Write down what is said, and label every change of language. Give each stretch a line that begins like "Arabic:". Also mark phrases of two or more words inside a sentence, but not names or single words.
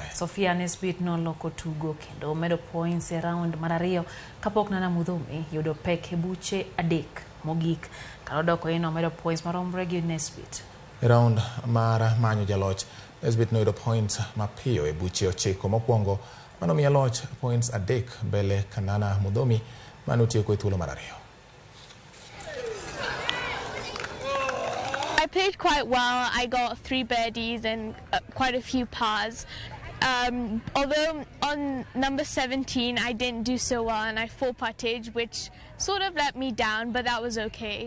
Luo (Kenya and Tanzania): Sophia Nesbit noloko tugo kendo medo points e round mar ariyo kapok Kanana Mudhomi yudo pek e buche adek mogik kanodoko ino medo points maromre gi Nesbit. Round mar manyo jaloch, Nesbit noyudo points mapiyo e buche 9 mokwongo manomiyo loch points adek mbele Kanana Mudhomi manotieko e thuolo mar ariyo.
English: I played quite well. I got 3 birdies and quite a few pars. Although on number 17 I didn't do so well and I 4-putted, which sort of let me down, but that was okay.